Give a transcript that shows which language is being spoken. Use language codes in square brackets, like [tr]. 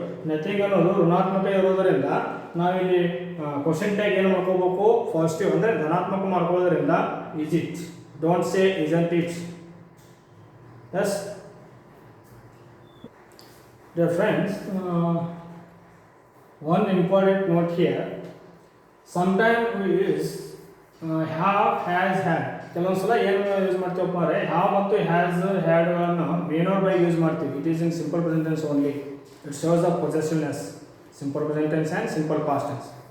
[kn] Nothing ಅನ್ನೋದು ಋಣಾತ್ಮಕ ಇರೋದರಿಂದ ನಾವಿಲ್ಲಿ ಕ್ವಶನ್ ಟ್ಯಾಗ್ ಏನು ಮಾಡ್ಕೋಬೇಕು ಪಾಸಿಟಿವ್ ಅಂದರೆ ಧನಾತ್ಮಕ ಮಾಡ್ಕೊಳ್ಳೋದ್ರಿಂದ [en] Is it, don't say isn't it. Yes, dear friends, one important note here, sometimes we use have, has, had. [kn] ಕೆಲವೊಂದು ಸಲ ಏನು ಯೂಸ್ ಮಾಡ್ತೀವಪ್ಪ ಅಂದರೆ ಹ್ಯಾವ್ ಮತ್ತು has ಹ್ಯಾಡ್ಗಳನ್ನು main R by use ಮಾಡ್ತೀವಿ. [en] It is in simple present tense only. It shows the possessiveness, simple present tense and simple past tense.